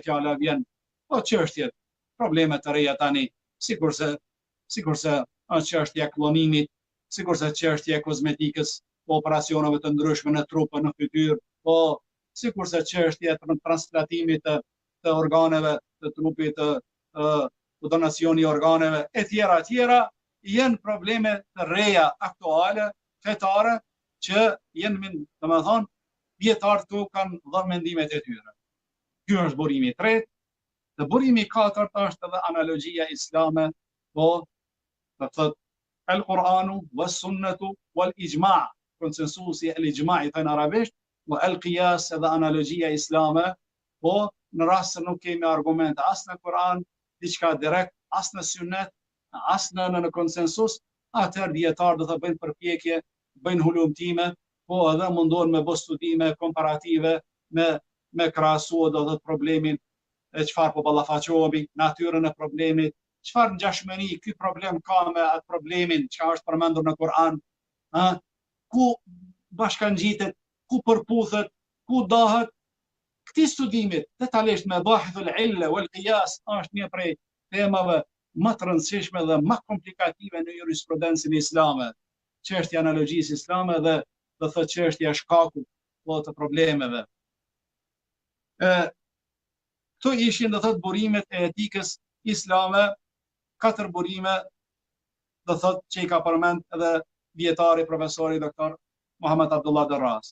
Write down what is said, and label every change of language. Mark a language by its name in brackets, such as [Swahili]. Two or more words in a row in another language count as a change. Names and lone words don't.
[Albanian] Fjala vjen po çështjet, problemet të reja tani, sikurse është çështja e klonimit, sikurse çështja e kozmetikës, operacioneve të ndryshme në trup, në fytyrë, po sikurse çështja e transplantimit të organeve të trupit, të donacioni organeve, e tjera, janë probleme të reja aktuale, fetare, që janë, domethënë, dietarët këtu kanë dhënë mendimet e tyre. Ky është burimi i tretë. Dhe burimi i katërt është edhe analogjia islame, po do të thotë [Arabic] القرآن والسنة والإجماع', [Albanian] konsensusi el-ijma' në arabisht, [Arabic] والقياس [Albanian] edhe analogjia islame, po në rast se nuk kemi argumente as në Kur'an, diçka direkt, as në sunnet, as në konsensus, atëherë dietarët do të bëjnë përpjekje, bëjnë hulumtime, po edhe mundohen me bë studime komparative, me krahasuar do të problemin e çfarë po ballafaqohemi, natyrën e problemit, çfarë ngjashmëri ky problem ka me atë problemin që është përmendur në Kur'an, ku bashkangjitet, ku përputhet, ku dahet. Këti studimit, detajisht me [Arabic] باحث العلة والقياس, [Albanian] është një prej temave më të rëndësishme dhe më komplikative në jurisprudencën islame. Çështja e analogjisë islame dhe do thotë çështja e shkakut të problemeve. Këto ishin do thotë burimet e etikës islame, 4 burime do thotë që i ka përmend edhe dietari profesori doktor Muhammad Abdullah Darras.